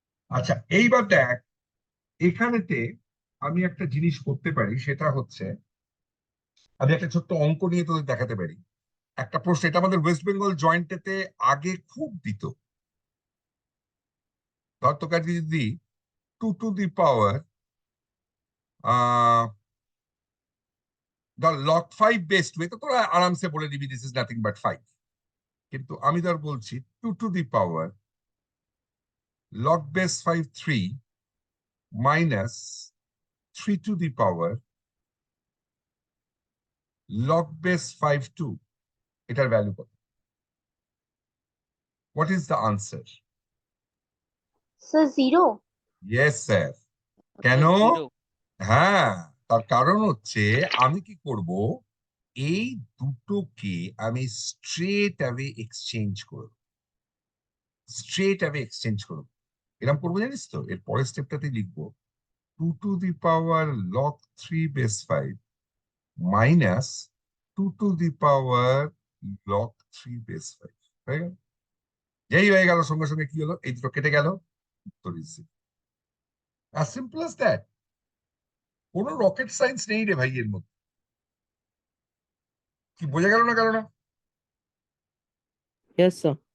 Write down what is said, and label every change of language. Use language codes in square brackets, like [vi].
[bn] আচ্ছা এইবার দেখ, এখানেতে আমি একটা জিনিস করতে পারি, সেটা হচ্ছে আমি একটা ছোট্ট অঙ্ক নিয়ে তোদের দেখাতে পারি। একটা প্রশ্ন, এটা আমাদের ওয়েস্ট বেঙ্গল জয়েন্টেতে আগে খুব দিত। ধর তোকে আজকে যদি [en] 2 to the power the log 5 based way, [bn] তো তোরা আরামসে বলে দিবি [en] this is nothing but 5, [bn] কিন্তু আমি ধর বলছি [en] 2 to the power log base 5 3 minus 3 to the power log base 5 2, [bn] এটার ভ্যালু কত? [en] What is the answer? [bn] Sir 0। [en] Yes sir. [bn] কেন? হ্যাঁ, তার কারণ হচ্ছে আমি কি করব, এই দুটোকে আমি স্ট্রেট অ্যাওয়ে এক্সচেঞ্জ করব, স্ট্রেট অ্যাওয়ে এক্সচেঞ্জ করব। এরকম করবো জানিস তো, এর পরের স্টেপটাতে লিখবো [en] 2 to the power log 3 base 5 [bn] minus 2 to the power log 3 base 5, হয়ে গেল? যেই হয়ে গেল সঙ্গে সঙ্গে কি হলো, এই দুটো কেটে গেল, উত্তর is [en] as simple as that. [bn] কোনো রকেট সায়েন্স নেই রে ভাই এর মধ্যে। কি বোঝা গেল না, গেল না? [en] Yes, sir.